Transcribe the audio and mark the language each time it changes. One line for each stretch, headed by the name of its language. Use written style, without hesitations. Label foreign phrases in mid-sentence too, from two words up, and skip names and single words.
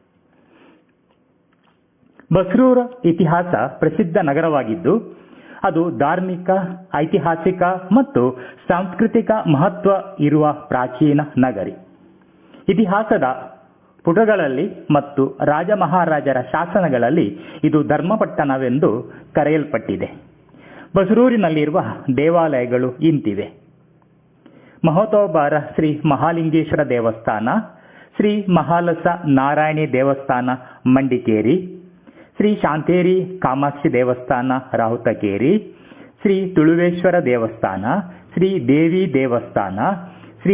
Kannada: ಬಸರೂರು ಇತಿಹಾಸ ಪ್ರಸಿದ್ಧ ನಗರವಾಗಿದ್ದು, ಅದು ಧಾರ್ಮಿಕ, ಐತಿಹಾಸಿಕ ಮತ್ತು ಸಾಂಸ್ಕೃತಿಕ ಮಹತ್ವ ಇರುವ ಪ್ರಾಚೀನ ನಗರಿ. ಇತಿಹಾಸದ ಪುಟಗಳಲ್ಲಿ ಮತ್ತು ರಾಜ ಮಹಾರಾಜರ ಶಾಸನಗಳಲ್ಲಿ ಇದು ಧರ್ಮಪಟ್ಟಣವೆಂದು ಕರೆಯಲ್ಪಟ್ಟಿದೆ. ಬಸರೂರಿನಲ್ಲಿರುವ ದೇವಾಲಯಗಳು ಇಂತಿವೆ: ಮಹೋತೋಬಾರ ಶ್ರೀ ಮಹಾಲಿಂಗೇಶ್ವರ ದೇವಸ್ಥಾನ, ಶ್ರೀ ಮಹಾಲಸ ನಾರಾಯಣಿ ದೇವಸ್ಥಾನ ಮಂಡಿಕೇರಿ, ಶ್ರೀ ಶಾಂತೇರಿ ಕಾಮಾಕ್ಷಿ ದೇವಸ್ಥಾನ ರಾಹುತಕೇರಿ, ಶ್ರೀ ತುಳುವೇಶ್ವರ ದೇವಸ್ಥಾನ, ಶ್ರೀ ದೇವಿ ದೇವಸ್ಥಾನ, ಶ್ರೀ